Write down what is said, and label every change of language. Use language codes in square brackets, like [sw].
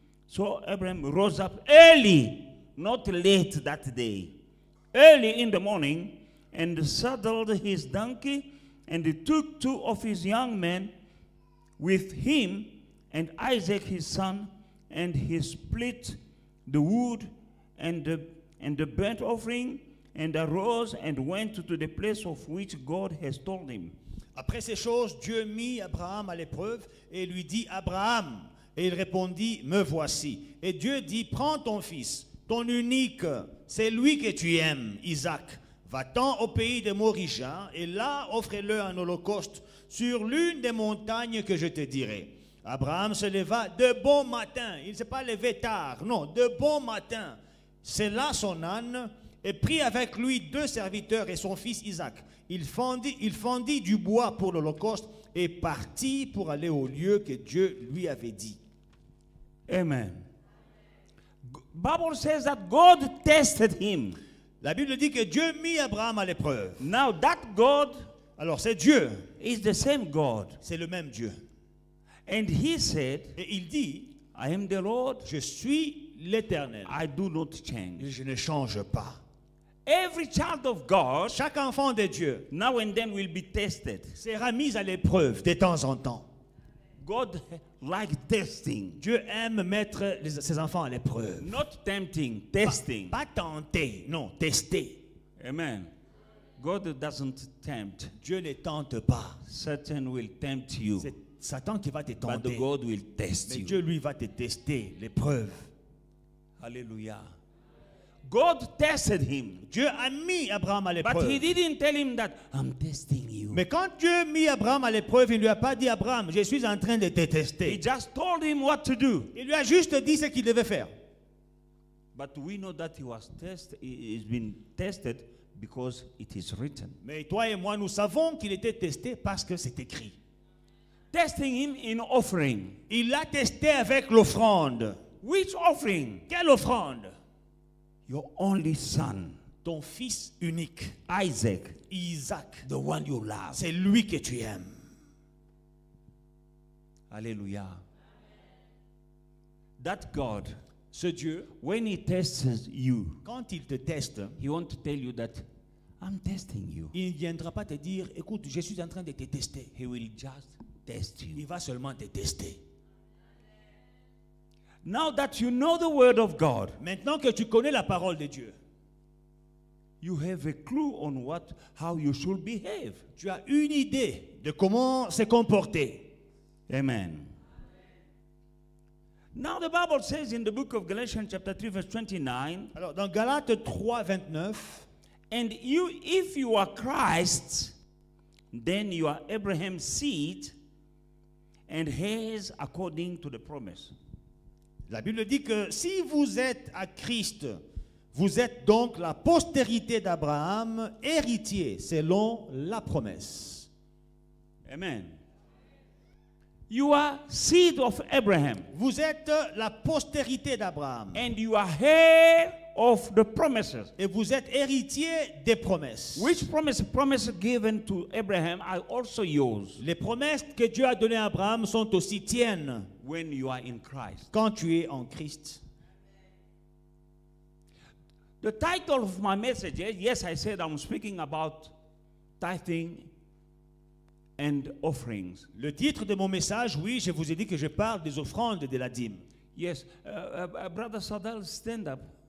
[en] So Abraham rose up early, not late that day, early in the morning, and saddled his donkey, and he took two of his young men with him, and Isaac his son, and he split the wood and the burnt offering, and arose and went to the place of which God has told him. [fr] Après ces choses, Dieu mit Abraham à l'épreuve et lui dit, Abraham. Et il répondit, me voici. Et Dieu dit, prends ton fils, ton unique, c'est lui que tu aimes, Isaac. Va-t'en au pays de Moriah et là offre-le en holocauste sur l'une des montagnes que je te dirai. Abraham se leva de bon matin. Il ne s'est pas levé tard, non, de bon matin. C'est là son âne et prit avec lui 2 serviteurs et son fils Isaac. Il fendit du bois pour l'holocauste et partit pour aller au lieu que Dieu lui avait dit. Amen. [en] Bible says that God tested him. [fr] La Bible dit que Dieu mit Abraham à l'épreuve. [en] Now that God [fr] Alors c'est Dieu, [en] is the same God. [fr] c'est le même Dieu. [en] And he said, [fr] Et il dit, [en] I am the Lord, [fr] je suis l'Éternel. [en] I do not change. [fr] Je ne change pas. [en] Every child of God, [fr] Chaque enfant de Dieu [en] now and then, will be tested. [fr] sera mis à l'épreuve de temps en temps. [en] God like testing. [fr] Dieu aime mettre ses enfants à l'épreuve. [en] Not tempting, testing. [fr] Pas tenter, non, tester. [en] Amen. God doesn't tempt. [fr] Dieu ne tente pas. [en] Satan will tempt you. [fr] Satan qui va te [en] but [fr] tenter. [en] God will test [fr] Mais [en] you. [fr] Dieu, lui, va te tester, l'épreuve. [en] Hallelujah. God tested him, [fr] Dieu a mis Abraham à [en] but [fr] l'épreuve. [en] he didn't tell him that I'm testing you. [fr] Mais quand Dieu a mis Abraham à l'épreuve, il ne lui a pas dit, Abraham, je suis en train de te [en] He [fr] tester. [en] just told him what to do. [fr] Il lui a juste dit ce qu'il devait faire. [en] But we know that he's been tested because it is written. [fr] Mais toi et moi, nous savons qu'il était testé parce que c'est écrit. [en] Testing him in offering. [fr] Il l'a testé avec l'offrande. [en] Which offering? [fr] Quelle offrande? [en] Your only son, [fr] Ton fils unique, [en] Isaac, [fr] Isaac. [en] the one you love. [fr] C'est lui que tu aimes. Hallelujah. [en] That God, [fr] Ce Dieu, [en] when he tests you, [fr] quand il te teste, [en] he wants to tell you that I'm testing you. [fr] il ne viendra pas te dire, écoute, je suis en train de te tester. [en] He will just test you. [fr] Il va seulement te tester. [en] Now that you know the word of God, [fr] Maintenant que tu connais la parole de Dieu, [en] you have a clue on how you should behave. [fr] tu as une idée de comment se comporter. Amen. [en] Now the Bible says in the book of Galatians chapter 3 verse 29, [fr] Alors, dans Galates 3, 29, [en] and you, if you are Christ, then you are Abraham's seed and heirs according to the promise. [fr] la Bible dit que si vous êtes à Christ, vous êtes donc la postérité d'Abraham, héritier selon la promesse. [en] Amen. You are seed of Abraham [fr] Vous êtes la postérité d'Abraham [en] and you are heir of the promises. [fr] et vous êtes héritier des promesses. [en] Which promise given to Abraham are also yours [fr] Les promesses que Dieu a données à Abraham sont aussi tiennes [en] when you are in Christ. [fr] quand tu es en Christ. [en] The title of my message is, yes, I said I'm speaking about tithing and offerings. [fr] Le titre de mon message, oui, je vous ai dit que je parle des offrandes et de la dîme. [en] Yes, Brother Sadal, stand up.